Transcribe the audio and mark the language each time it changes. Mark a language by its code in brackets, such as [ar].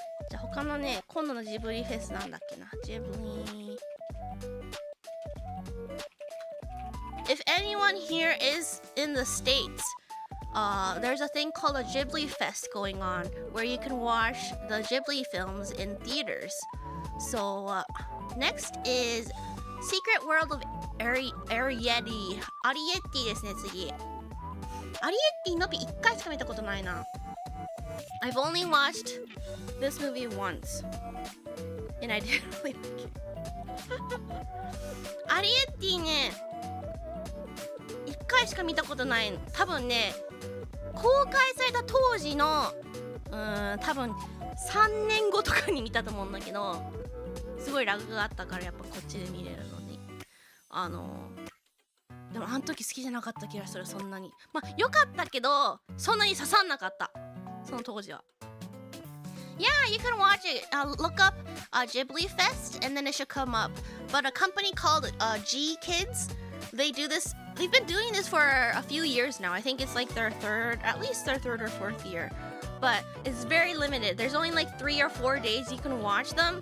[ja] じゃあ他のね今度のジブリフェスなんだっけなジブリ [en] If anyone here is in the States, there's a thing called a Ghibli Fest going on where you can watch the Ghibli films in theaters. So next is Secret World of Arrietty. [ja] Arrietty ですね次。Arrietty のび1回しか見たことないな。 [en] I've only watched this movie once, and I didn't really like it. [ja] Arrietty ね。1回しか見たことない。多分ね公開された当時の多分3年後とかに見たと思うんだけどすごいラグがあったからやっぱこっちで見れるのにでもあの時好きじゃなかった気がする。そんなにまあ良かったけどそんなに刺さんなかったその当時は。 [en] Yeah, you can watch it. Look up Ghibli Fest and then it should come up. But a company called G Kids, they do this. They've been doing this for a few years now. I think it's like at least their third or fourth year. But it's very limited. There's only like 3 or 4 days you can watch them.